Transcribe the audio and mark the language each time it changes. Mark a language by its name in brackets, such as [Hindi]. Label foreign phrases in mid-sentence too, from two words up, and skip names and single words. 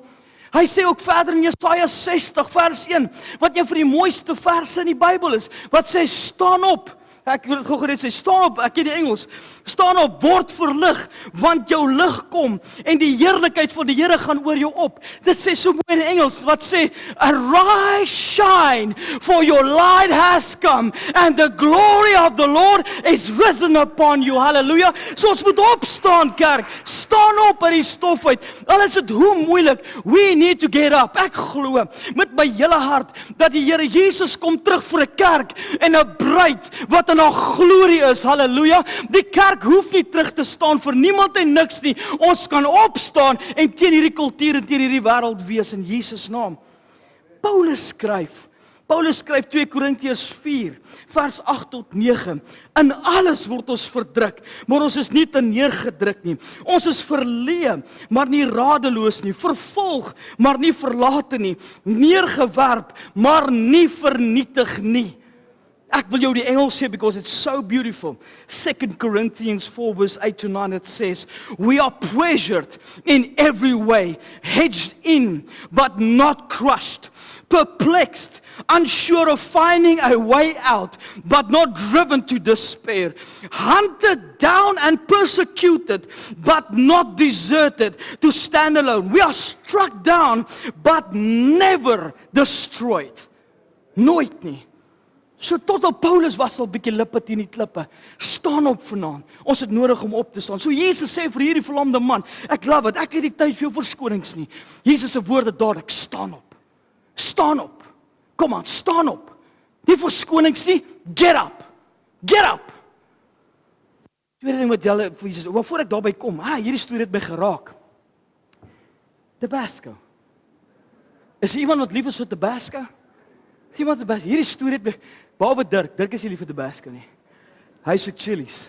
[Afrikaans] Hy sê ook verder in Jesaja 60 vers 1, wat een van die mooiste verse in die Bybel is, wat sê, staan op. Ek wil gou net sê, staan op, ek ken die Engels, staan op, word verlig, want jou lig kom, en die heerlikheid van die Here gaan oor jou op. Dit sê so mooi in Engels, wat sê, [English] arise, shine, for your light has come, and the glory of the Lord is risen upon you, hallelujah. [Afrikaans] So ons moet opstaan, kerk, staan op uit die stof uit, al is dit hoe moeilik, [English] we need to get up. [Afrikaans] Ek glo, met my hele hart, dat die Here Jesus kom terug vir 'n kerk, en 'n bruid, wat in haar glorie is, halleluja. Die kerk hoef nie terug te staan vir niemand en niks nie. Ons kan opstaan en teen hierdie kultuur en teen hierdie wêreld wees in Jesus naam. Paulus skryf 2 Korintiërs 4 vers 8 tot 9. In alles word ons verdruk, maar ons is nie neergedruk nie. Ons is verleë, maar nie radeloos nie. Vervolg, maar nie verlate nie. Neergewerp, maar nie vernietig nie. Ek wil jou die Engels sê [English] because it's so beautiful. 2 Corinthians 4 verse 8 to 9, it says, we are pressured in every way, hedged in, but not crushed, perplexed, unsure of finding a way out, but not driven to despair, hunted down and persecuted, but not deserted to stand alone. We are struck down, but never destroyed. [Afrikaans] Nooit nie. So tot op Paulus was al bietjie lippe teen die klippe. Staan op vanaand. Ons het nodig om op te staan. So Jesus sê vir hierdie verlamde man, ek [English] love it, [Afrikaans] ek het nie tyd vir jou verskonings nie. Jesus se woorde dadelik, staan op. Staan op. Kom aan, staan op. Nie verskonings nie, [English] get up. Get up. [Afrikaans] Tweede ding wat julle vir Jesus, maar voor ek daarby kom, hierdie storie het my geraak. Tabasco. Is iemand wat lief is vir Tabasco? Iemand Tabasco, hierdie storie het my, behalwe Dirk is nie lief vir Tabasco nie. Hy soek chilies.